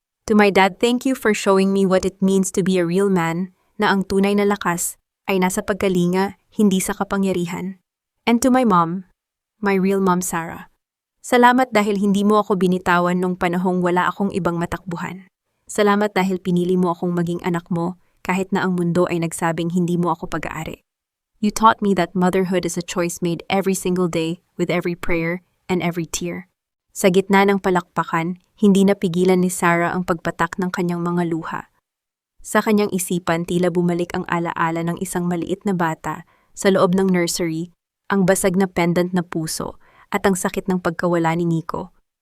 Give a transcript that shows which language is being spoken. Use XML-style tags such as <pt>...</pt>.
<en>To my dad, thank you for showing me what it means to be a real man,</en> <tl>na ang tunay na lakas ay nasa pagkalinga, hindi sa kapangyarihan.</tl> <en>And to my mom, my real mom Sarah.</en> <tl>Salamat dahil hindi mo ako binitawan nung panahong wala akong ibang matakbuhan. Salamat dahil pinili mo akong maging anak mo kahit na ang mundo ay nagsabing hindi mo ako pag-aari.</tl> <en>You taught me that motherhood is a choice made every single day with every prayer and every tear.</en> <tl>Sa gitna ng palakpakan, hindi napigilan ni Sarah ang pagpatak ng kanyang mga luha. Sa kanyang isipan, tila bumalik ang alaala ng isang maliit na bata sa loob ng nursery, ang basag na pendant na puso at ang sakit ng pagkawala ni Nico.</tl>